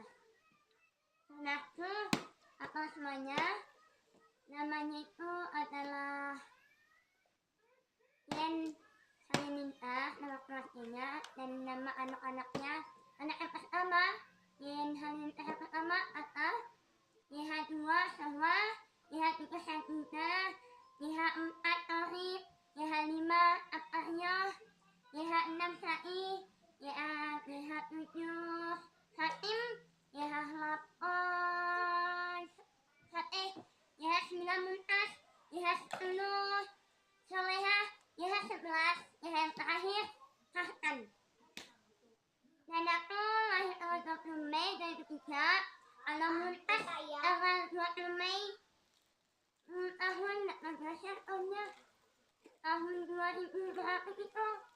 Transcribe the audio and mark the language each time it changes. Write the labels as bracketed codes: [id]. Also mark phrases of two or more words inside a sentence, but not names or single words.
[id] Dan aku apa semuanya, namanya itu adalah Yen Halilintar, nama keluarganya, dan nama anak-anaknya. Anak yang pertama Yen Halilintar yang pertama Ata, YH2 Sahwa, YH3 Santika, YH4 Torib, YH5 Apahnya, YH6 Sai, YH7 Fatim, YH8 Fateh, YH9 Muntas, YH10 Soleha, YH11, YH yang terakhir Kahkan. Dan aku lahir tanggal 20 Mei 2003. Kalau Muntas tanggal 20 Mei tahun 18 tahunnya, tahun 2000 berapa gitu.